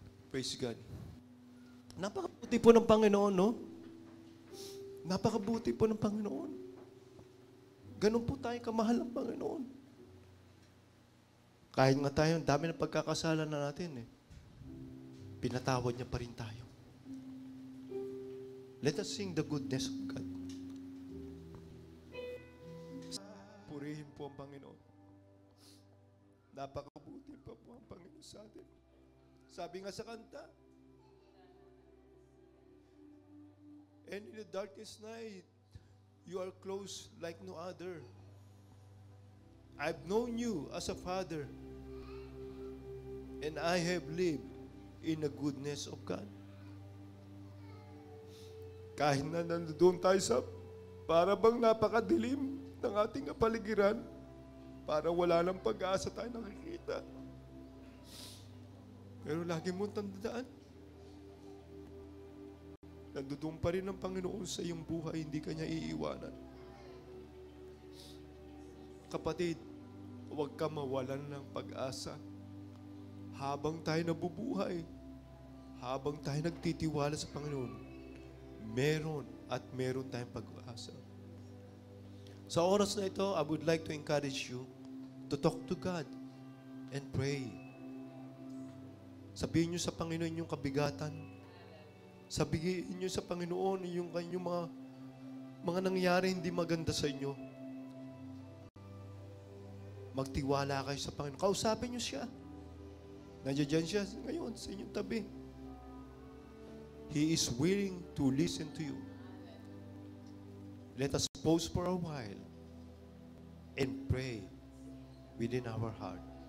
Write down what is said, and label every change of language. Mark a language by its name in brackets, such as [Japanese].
[English] Praise God. [Filipino] Napakabuti po ng Panginoon, no? Napakabuti po ng Panginoon. Ganun po tayo kamahal ng Panginoon. Kahit nga tayo, dami ng pagkakasala na natin, eh. Pinatawad niya pa rin tayo. [English] Let us sing the goodness of God. [Filipino] Purihin po ang Panginoon. Napakabuti pa po ang Panginoon sa atin. Sabi nga sa kanta, [English] and in the darkest night, you are close like no other. I've known you as a father, and I have lived in the goodness of God. [Filipino] Kahit na nandoon tayo sa para bang napakadilim ng ating kapaligiran, para wala ng pag-asa tayo nakikita. Pero lagi mong tandaan, nandoon pa rin ang Panginoon sa iyong buhay, hindi ka niya iiwanan. Kapatid, huwag ka mawalan ng pag-asa. Habang tayo nabubuhay, habang tayo nagtitiwala sa Panginoon, meron at meron tayong pag-asa. Sa oras na ito, [English] I would like to encourage you to talk to God and pray. [Filipino] Sabihin niyo sa Panginoon yung kabigatan. Sabihin niyo sa Panginoon yung kanyang mga nangyari hindi maganda sa inyo. Magtiwala kayo sa Panginoon. Kausapin niyo siya. Nandiyan siya ngayon sa inyong tabi. [English] He is willing to listen to you. Let us pause for a while and pray within our heart.